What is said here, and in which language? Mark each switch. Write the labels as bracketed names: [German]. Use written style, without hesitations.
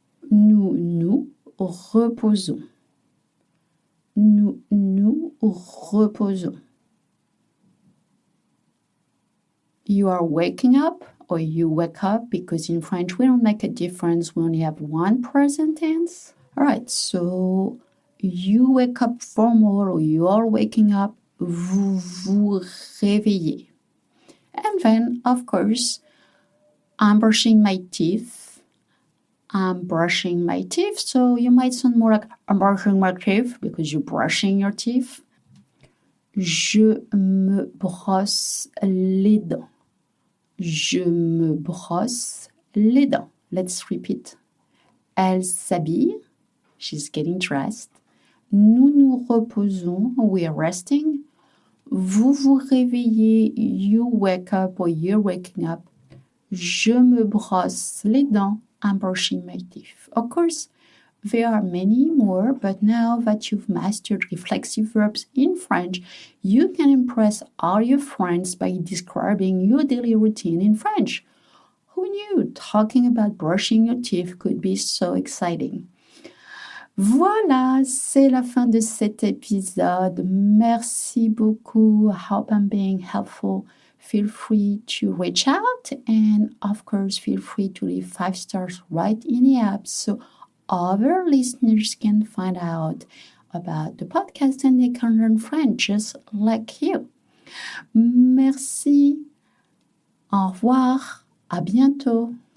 [French] Nous nous reposons. Nous nous reposons. [English] You are waking up or you wake up, because in French we don't make a difference. We only have one present tense. All right, so you wake up formal or you are waking up. [French] Vous vous réveillez. [English] And then, of course, I'm brushing my teeth. I'm brushing my teeth. So you might sound more like I'm brushing my teeth because you're brushing your teeth. [French] Je me brosse les dents. Je me brosse les dents. [English] Let's repeat. [French] Elle s'habille. [English] She's getting dressed. [French] Nous nous reposons. [English] We are resting. Vous vous réveillez. You wake up or you're waking up. [French] Je me brosse les dents. [English] I'm brushing my teeth. Of course, there are many more, but now that you've mastered reflexive verbs in French, you can impress all your friends by describing your daily routine in French. Who knew talking about brushing your teeth could be so exciting? [French] Voilà, c'est la fin de cet épisode. Merci beaucoup. [English] I hope I'm being helpful. Feel free to reach out and, of course, feel free to leave 5 stars right in the app so other listeners can find out about the podcast and they can learn French just like you. [French] Merci. Au revoir. À bientôt.